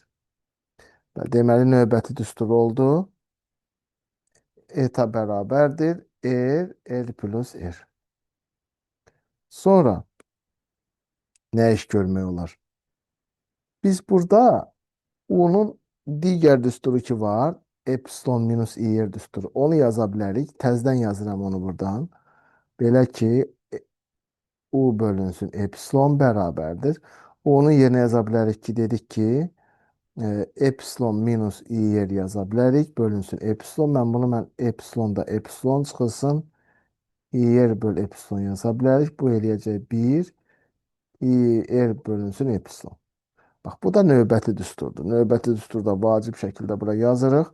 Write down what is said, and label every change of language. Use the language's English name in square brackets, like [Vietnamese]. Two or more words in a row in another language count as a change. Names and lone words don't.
[Azerbaijani] Deməli, növbəti düstur oldu. Eta bərabərdir R, R plus R. Sonra nə iş görmək olar? Biz burada U-nun Digər düsturu ki var. Epsilon minus i düsturu. Onu yaza bilərik. Təzədən yazıram onu buradan. Belə ki u bölünsün epsilon bərabərdir. Onun yerinə yaza bilərik ki, dedik ki, epsilon minus i yaza bilərik. Bölünsün epsilon. Mən epsilon da epsilon çıxılsın. I böl epsilon yaza bilərik. Bu eləyəcək 1. I bölünsün epsilon. Bax, bu da növbəti düsturdur. Növbəti düsturda vacib şəkildə bura yazırıq.